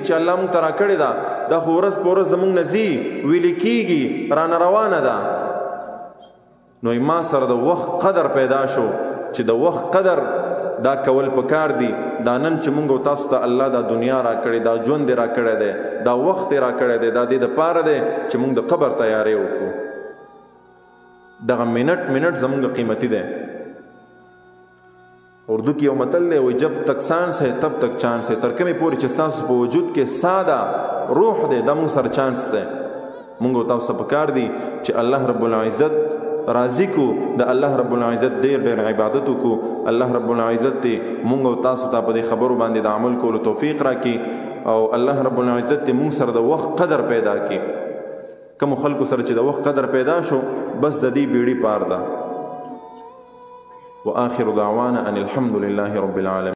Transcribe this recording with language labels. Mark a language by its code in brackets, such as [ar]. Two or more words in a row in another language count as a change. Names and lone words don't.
[ps] چې الله موږ ته راکړې ده دا خو ورځ په ورځ زموږ نه ځي ویلې کېږي رانه روانه ده نو ما سره د وخت قدر پیدا شو چې د وخت قدر دا کول پکار دي دا نن چې موږ تاسو ته الله دا دنیا راکړې دا ژوند دې راکړی دی دا وخت یې راکړی دی دا دې دپاره دی چې موږ د قبر تیاری وکړو دغه منټ زموږ قیمتي دی اردو کې یو متل دی وایي [ur] جب تک سانس ہے تب تک چانس ہے [ps] تر کومې پورې چې ستاسو په وجود کې ساده روح دی دا موږ سره چانس دی موږ تاسو ته پکار دي چې [ar] الله رب العزت [ps] راضي کو د [ar] الله رب العزت [ps] ډېر عبادت وکړو [ar] الله رب العزت [ps] دې موږ تاسو ته په دې خبرو باندې د عمل کولو توفیق راکړي او [ar] الله رب العزت [ps] دې موږ سره د وخت قدر پیدا کړي کوم خلکو سره چې د وخت قدر پیدا شو بس د دې بیړۍ پار ده [ar] واخر دعوانا ان الحمد لله رب العالمين